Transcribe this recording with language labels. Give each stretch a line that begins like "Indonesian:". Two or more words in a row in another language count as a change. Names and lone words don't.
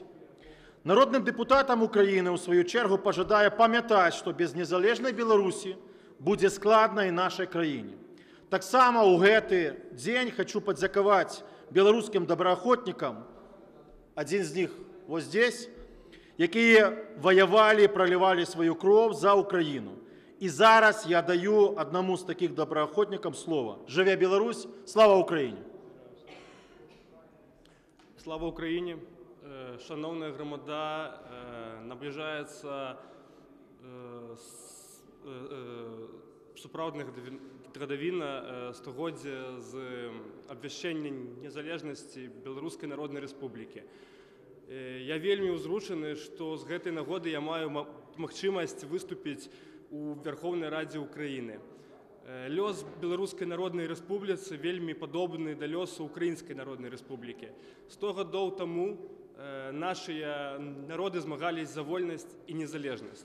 Belarusian: Народным дэпутатам Украіны, ў сваю чергу, пажадаю памятаць, што без незалежнай Беларусі будзе складна і нашай краіне. Таксама ў гэты дзень хочу падзякаваць беларускім добраахвотнікам, адзін з них вось здесь, якія ваявалі і пралівалі сваю кроў за Украіну.
Ukrainian: І зараз я даю одному з таких доброохотникам слово. Живе Білорусь! Слава Україні! Слава Україні! Шановна громада, наближається справжня традовина стогоддя з обвящення незалежності Білоруської Народної Республіки.
Belarusian: Я вельми узрушений, що з гэтай нагоди я маю магчымасць выступіць у Верховнай Радзе Украіны. Лёс Беларускай Народнай Рэспубліцы вельмі падобны да лёсу Украінскай Народнай Рэспублікі. 100 гадоў таму нашыя народы змагались за вольнасць і незалежнасць.